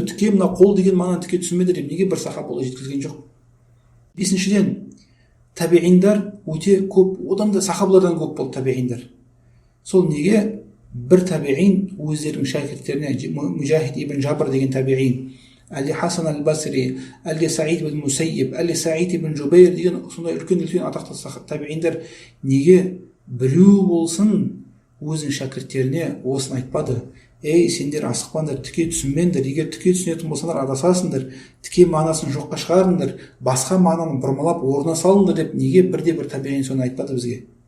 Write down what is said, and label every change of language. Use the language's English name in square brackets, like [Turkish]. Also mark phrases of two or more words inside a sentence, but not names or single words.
[Kazakh] Тіке мына қол деген мағынаны тіке түсінмеді деп неге бір сахаба олай жеткізген жоқ? Бесіншіден, табиғиндар өте көп, одан да сахабалардан көп болды табиғиндар. Сол неге бір табиғин өздерінің шәкірттеріне, Мужахид ибн Жабр деген табиғин, әлде Хасан аль-Басри, әлде Саид ибн Мусайиб, әлде Саид ибн Жубайр деген сондай үлкен атақты табиғиндар неге біреу болсын өзінің шәкірттеріне осын айтпады: ей сендер асықпаңдар, тіке түсінбеңдер, егер тіке түсінетін болсаңдар адасасыңдар, тіке мағынасын жоққа шығарыңдар, басқа мағынаны бұрмалап орнына салыңдар деп неге бірде-бір табиғин соны айтпады бізге?